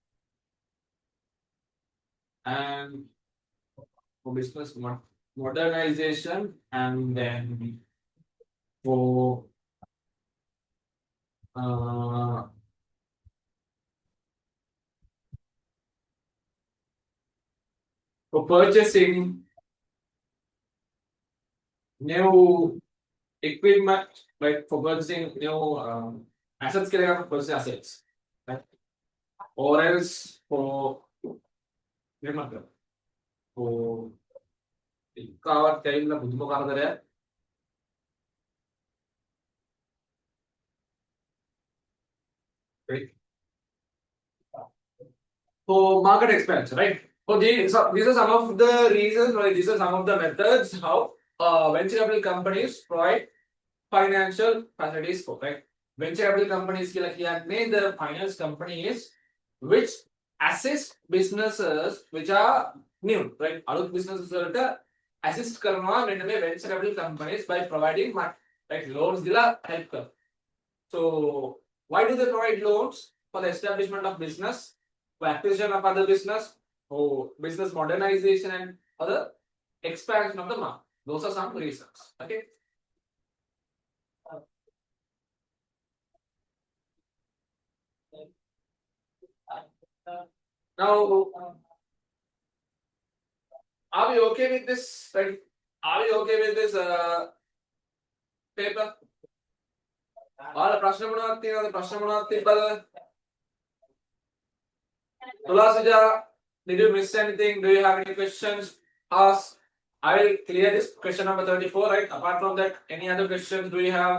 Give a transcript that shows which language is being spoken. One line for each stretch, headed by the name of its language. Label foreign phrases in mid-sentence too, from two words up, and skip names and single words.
English: and for business modernization, and then for purchasing new equipment, like for purchasing new assets, for purchasing assets, right? Or else for
Sinhala: කාවත් ඇවිල්ලා බුදුම කරදරයක්.
English: Right? For market expansion, right? So these are some of the reasons, right? These are some of the methods how venture capital companies provide financial facilities for, right? Venture capital companies
Sinhala: කියලා කියන්නේ
English: the finance companies which assist businesses which are new, right? අලුත් businesses වලට assist
Sinhala: කරනවා මෙන්න මේ
English: venture capital companies by providing money, right?
Sinhala: Loans දීලා help කරනවා.
English: So why do they provide loans? For the establishment of business, for acquisition of other business, for business modernization and other expansion of the market. Those are some reasons. Okay. Now, are we okay with this? Right? Are we okay with this paper?
Sinhala: All ප්‍රශ්න මොනවද තියෙනවද? ප්‍රශ්න මොනවද තිබ්බද?
English: Tulasija, did you miss anything? Do you have any questions? Ask. I will clear this question number 34, right? Apart from that, any other questions do you have?